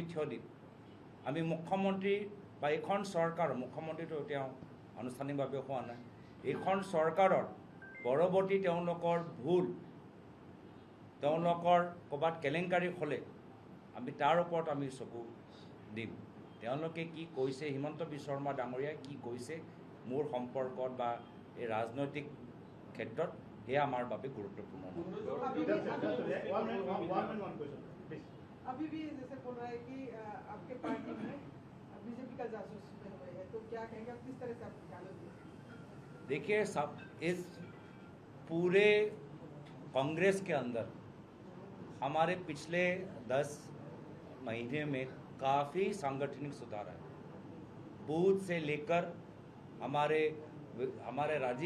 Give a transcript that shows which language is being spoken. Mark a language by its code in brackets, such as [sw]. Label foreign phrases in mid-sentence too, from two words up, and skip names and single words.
[as] থিয় দিম আমি মুখ্যমন্ত্ৰী বা এইখন চৰকাৰ মুখ্যমন্ত্ৰীটো তেওঁ আনুষ্ঠানিকভাৱে হোৱা নাই এইখন চৰকাৰৰ পৰৱৰ্তী তেওঁলোকৰ ভুল তেওঁলোকৰ ক'ৰবাত কেলেংকাৰী হ'লে আমি তাৰ ওপৰত আমি চকু দিম তেওঁলোকে কি কৈছে হিমন্ত বিশ্ব শৰ্মা ডাঙৰীয়াই কি কৈছে মোৰ সম্পৰ্কত বা এই ৰাজনৈতিক ক্ষেত্ৰত সেয়া আমাৰ বাবে গুৰুত্বপূৰ্ণ [hi] अभी भी जैसे बोल रहा है कि आपके पार्टी में बीजेपी का जासूस हुए है तो क्या कहेंगे आप किस तरह से आप निकालोगे देखिए सब इस पूरे कांग्रेस के अंदर हमारे पिछले 10 महीने में काफ़ी सांगठनिक सुधार है बूथ से लेकर हमारे राजीव